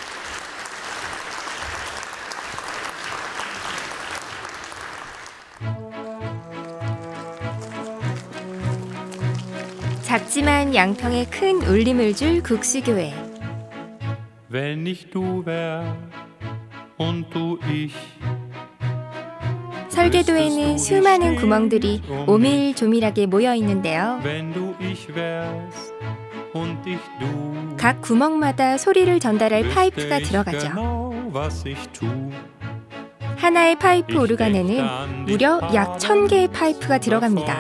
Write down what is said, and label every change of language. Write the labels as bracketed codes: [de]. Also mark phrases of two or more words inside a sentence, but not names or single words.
[ko] 작지만 양평에 큰 울림을 줄 국수교회. [de] Wenn ich du wär und du ich. [ko] 설계도에는 수많은 구멍들이 오밀조밀하게 모여 있는데요. 각 구멍마다 소리를 전달할 파이프가 들어가죠. 하나의 파이프 오르간에는 무려 약 1000개의 파이프가 들어갑니다.